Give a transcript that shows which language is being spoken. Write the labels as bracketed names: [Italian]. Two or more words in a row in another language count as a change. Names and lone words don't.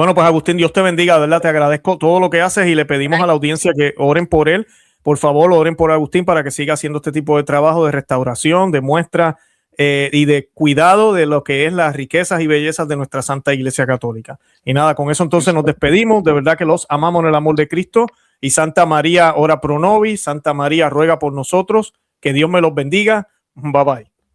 [Spanish] Bueno, pues Agustín, Dios te bendiga, de verdad, te agradezco todo lo que haces y le pedimos a la audiencia que oren por él. Por favor, oren por Agustín para que siga haciendo este tipo de trabajo de restauración, de muestra y de cuidado de lo que es las riquezas y bellezas de nuestra Santa Iglesia Católica. Y nada, con eso entonces nos despedimos. De verdad que los amamos en el amor de Cristo. Y Santa María, [Latin] ora pro nobis. [Spanish] Santa María, ruega por nosotros. Que Dios me los bendiga. [English] Bye bye.